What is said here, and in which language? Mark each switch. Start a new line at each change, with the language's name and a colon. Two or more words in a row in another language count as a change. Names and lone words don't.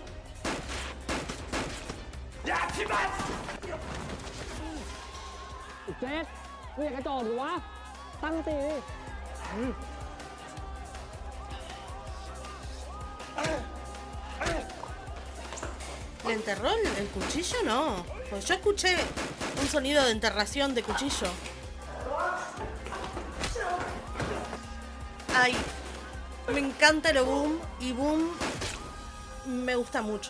Thai: ก เจสมึงอยากกระโจนหรือวะ ตั้งสติดิ
Spanish: ¿Le enterró el cuchillo? No. Pues yo escuché un sonido de enterración de cuchillo. Ay, me encanta el Boom y Boom me gusta mucho.